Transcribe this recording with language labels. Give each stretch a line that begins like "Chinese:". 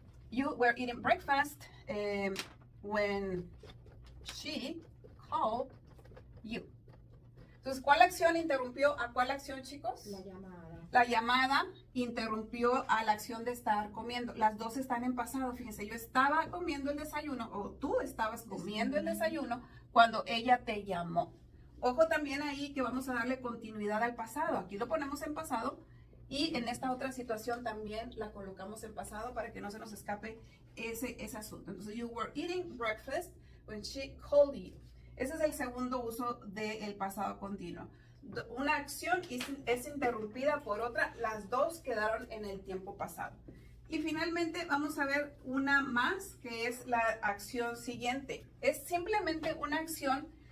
English: You were eating breakfast when she called you.
Spanish: Entonces, ¿cuál acción interrumpió a cuál acción, chicos? La llamada. La llamada interrumpió a la acción de estar comiendo. Las dos están en pasado. Fíjense, yo estaba comiendo el desayuno o tú estabas comiendo el desayuno cuando ella te llamó. Ojo también ahí que vamos a darle continuidad al pasado. Aquí lo ponemos en pasado y en esta otra situación también la colocamos en pasado para que no se nos escape ese asunto. Entonces,
English: you were eating breakfast when she called you.
Spanish: Ese es el segundo uso del pasado continuo. Una acción es interrumpida por otra, las dos quedaron en el tiempo pasado. Y finalmente vamos a ver una más, que es la acción siguiente. Es simplemente una acción